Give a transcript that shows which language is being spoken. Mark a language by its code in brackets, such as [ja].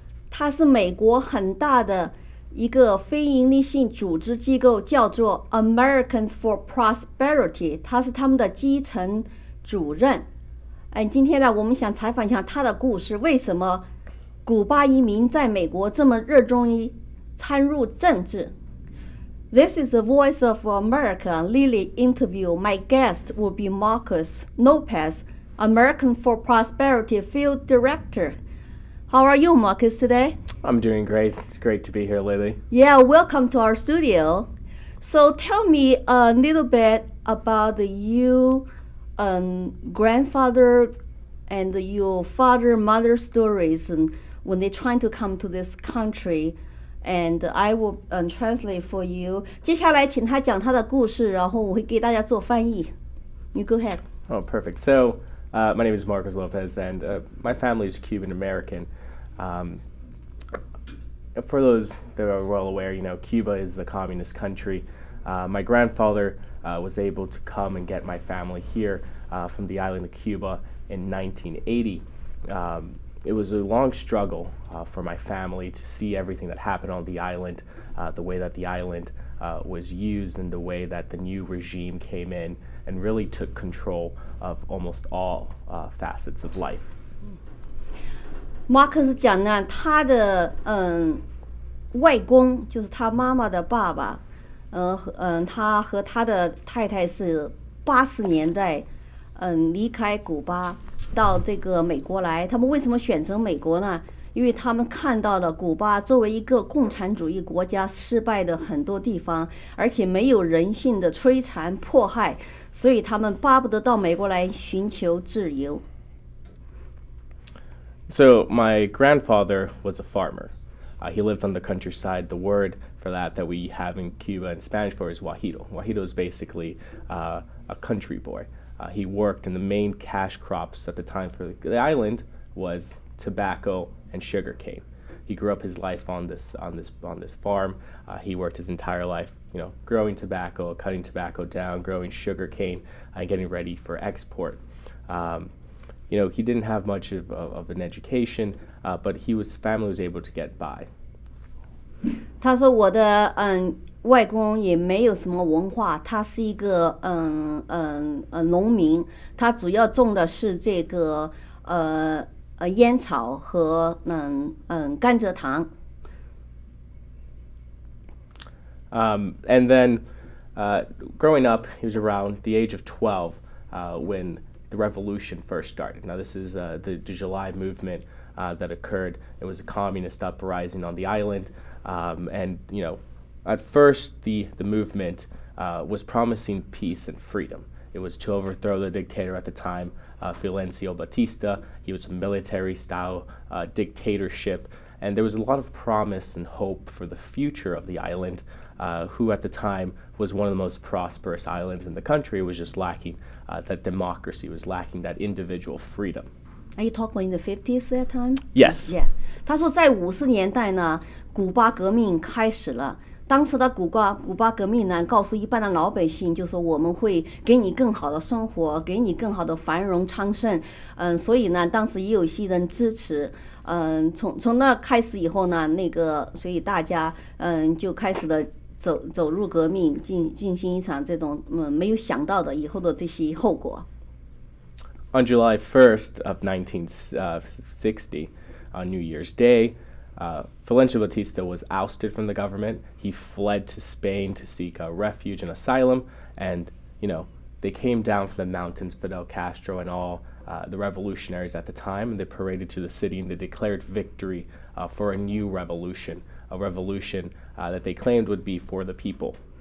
[zh] 他是美国很大的一个非营利性组织机构，叫做 Americans for Prosperity， 他是他们的基层主任。今天呢，我们想采访一下他的故事，为什么古巴移民在美国这么热衷于参入政治。 [en] This is the Voice of America Lily interview. My guest will be Marcus Lopez, American for Prosperity Field Director. How are you, Marcus, today? I'm doing great. It's great to be here, Lily. Yeah, welcome to our studio. So tell me a little bit about you, grandfather and your father, mother stories, and when they're trying to come to this country, and I will translate for you. [zh] 接下来请他讲他的故事，然后我会给大家做翻译。 [en] You go ahead. Oh, perfect. So, my name is Marcos Lopez, and my family is Cuban American. For those that are well aware, Cuba is a communist country. My grandfather was able to come and get my family here from the island of Cuba in 1980. It was a long struggle for my family to see everything that happened on the island, the way that the island was used, and the way that the new regime came in and really took control of almost all facets of life. [zh] 马克思讲呢，他的外公就是他妈妈的爸爸，他和他的太太是80年代离开古巴到这个美国来。他们为什么选择美国呢？因为他们看到了古巴作为一个共产主义国家失败的很多地方，而且没有人性的摧残迫害，所以他们巴不得到美国来寻求自由。 [en] So my grandfather was a farmer. He lived on the countryside. The word for that we have in Cuba in Spanish for is guajiro. Guajiro is basically a country boy. He worked in the main cash crops at the time for the island was tobacco and sugarcane. He grew up his life on this farm. He worked his entire life, growing tobacco, cutting tobacco down, growing sugarcane, and getting ready for export. He didn't have much of an education, but his family was able to get by. [zh] 他说我的外公也没有什么文化，他是一个农民，他主要种的是这个烟草和甘蔗糖。 [en] And then growing up, he was around the age of 12 when the revolution first started. Now this is the July movement that occurred. It was a communist uprising on the island, and at first the movement was promising peace and freedom. It was to overthrow the dictator at the time, Fulgencio Batista. He was a military-style dictatorship, and there was a lot of promise and hope for the future of the island, who at the time was one of the most prosperous islands in the country. It was just lacking that democracy, was lacking that individual freedom. Are you talking in the 50s that time? Yes. Yeah. [zh] 他说在50年代呢，古巴革命开始了。当时的古巴革命呢，告诉一般的老百姓，就说我们会给你更好的生活，给你更好的繁荣昌盛。所以呢，当时也有一些人支持。从那开始以后呢，所以大家就开始了走入革命，进行一场这种没有想到的以后的这些后果。 [en] On July 1st of 1960, on New Year's Day, Fulgencio Batista was ousted from the government. He fled to Spain to seek refuge and asylum, and they came down from the mountains, Fidel Castro and all the revolutionaries at the time, and they paraded to the city and they declared victory for a new revolution, a revolution that they claimed would be for the people.